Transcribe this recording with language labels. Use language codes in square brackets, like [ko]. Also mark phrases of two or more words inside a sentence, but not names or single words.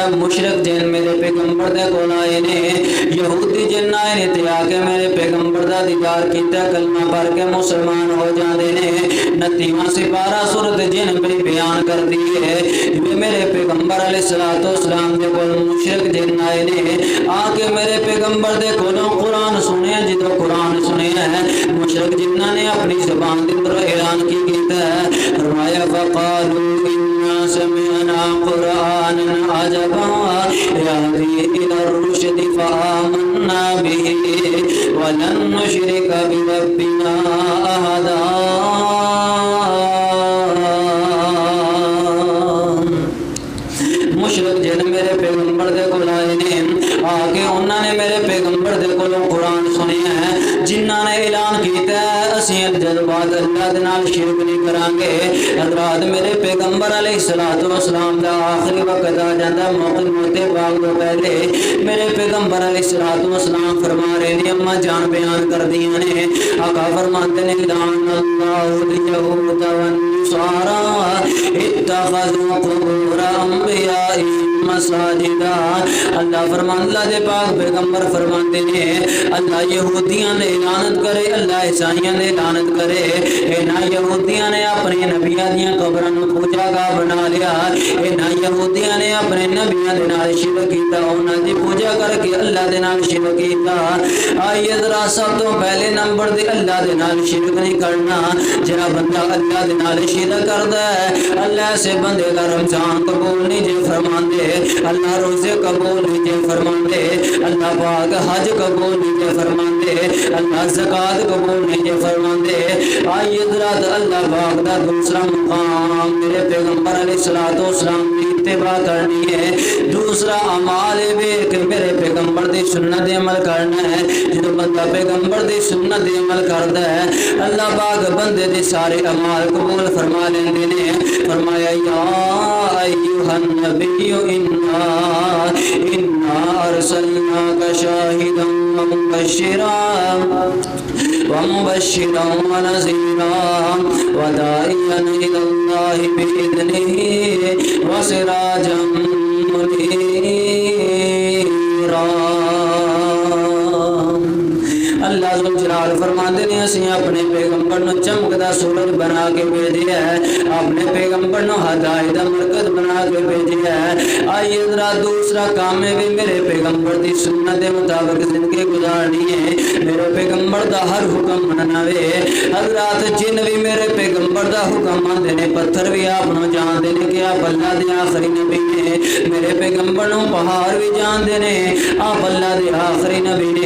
[pa] مشرک جن میرے پیغمبر دے کول آئے نے، یہودی جن آئے نے تے آ کے میرے پیغمبر دا دیدار کیتا، کلمہ پڑھ کے مسلمان ہو جاندے نے۔ 29واں سپارہ سورۃ جن بھی بیان کر دی ہے میرے پیغمبر [ar] علیہ الصلوۃ والسلام [pa] دے کول مشرک جن آئے نے آ کے میرے پیغمبر دے کولوں قرآن سنیا۔ جدو قرآن سنیا ہے مشرک جنہاں نے اپنی زبان دے اندر اعلان کی کیتا ہے، فرمایا [ar] فقالوا انا سمعنا قرآنا عجبا یہدی الی الرشد فآمنا به ولن نشرک بربنا احدا۔ [pa] مشرک جن میرے پیغمبر دے کول آئے نے آ کے انہاں نے میرے پیغمبر دے کولوں قرآن سنیا ہے، جنہاں نے اعلان کیتا ہے اسی جذبات اللہ دے نال شرک نہیں کران گے۔ حضرات میرے پیغمبر [ar] علیہ الصلوۃ والسلام [pa] دا آخری وقت آ جاندا، موت پاک تو پہلے میرے پیغمبر [ar] علیہ الصلوۃ والسلام [pa] فرما رہے نے، اما جان بیان کر دیاں نے، آقا فرماتے نے [ar] لعن اللہ الیہود والنصارى اتخذوا قبور انبیائہم مساجدہ۔ [pa] اللہ فرمان اللہ دے پاک پیغمبر فرماتے ہیں اللہ یہودیاں نے لعنت کرے، اللہ عیسائیاں نے لعنت کرے، انہاں یہودیاں نے اپنے نبیاں دیاں قبراں نوں پوجا گاہ بنا لیا، انہاں یہودیاں نے اپنے نبیاں دے نال شرک کیتا، انہاں دی پوجا کر کے اللہ دے نال شرک کیتا۔ آئیے ذرا سب تو پہلے نمبر دے اللہ دے نال شرک نہیں کرنا۔ جڑا بندہ اللہ دے نال شرک کردا ہے اللہ سے بندے دا رمضان قبول نہیں جے فرماندے، اللہ روزے قبول نہیں جے فرماندے، اللہ پاک حج قبول نہیں جے فرماندے، اللہ زکات قبول نہیں جے فرماندے۔ آئیے حضرات اللہ پاک دا دوسرا مقام میرے پیغمبر [ar] علیہ الصلوۃ والسلام [pa] کی اتباع کرنی ہے، دوسرا اعمال ویکھ میرے پیغمبر دی سنت دے عمل کرنا ہے۔ جدوں بندہ پیغمبر دی سنت دے عمل کردا ہے اللہ پاک بندے دے سارے اعمال قبول فرما لیندے نے۔ [ar] فرمایا یا ایھا النبی انا ارسلناک شاہدا ومبشرا ونذیرا وداعیا الی اللہ بإذنہ وسراجا منیرا۔ [pa] اللہ ذوالجلال فرماتے ہیں اسی اپنے پیغمبر نو چمکدا سورج بنا کے بھیجیا ہے، اپنے پیغمبر نو ہدایت دا مرکز بنا کے بھیجیا ہے۔ آئیے ذرا دوسرا کام ہے بھی میرے پیغمبر دی سنت دے مطابق زندگی گزارنی ہے، میرے پیغمبر دا ہر حکم مننا وے۔ حضرات جن بھی میرے پیغمبر دا حکم مانتے نے، پتھر بھی آپ نو جانتے نے کہ آپ اللہ دے آخری نبی نے، میرے پیغمبر نو پہاڑ بھی جانتے نے آپ اللہ دے آخری نبی نے۔